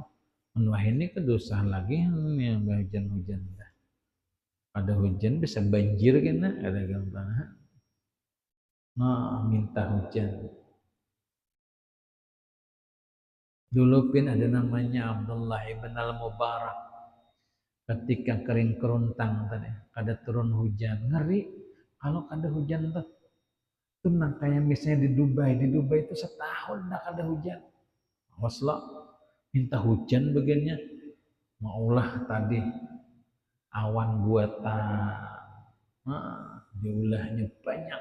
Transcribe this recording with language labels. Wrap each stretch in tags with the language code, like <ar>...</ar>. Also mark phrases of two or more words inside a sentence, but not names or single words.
<bjn>Wah ini kedosa lagi yang hujan-hujan. Ada hujan bisa banjir kan, ada gampang. Nah minta hujan. Dulu pun ada namanya Abdullah ibn al-Mubarak. Ketika kering kerontang tadi, kada turun hujan, ngeri. Kalau kada hujan tuh, tenang kayak misalnya di Dubai itu setahun dah kada hujan. Waslah, minta hujan begini, maulah tadi awan buatan, diulahnya banyak.</bjn>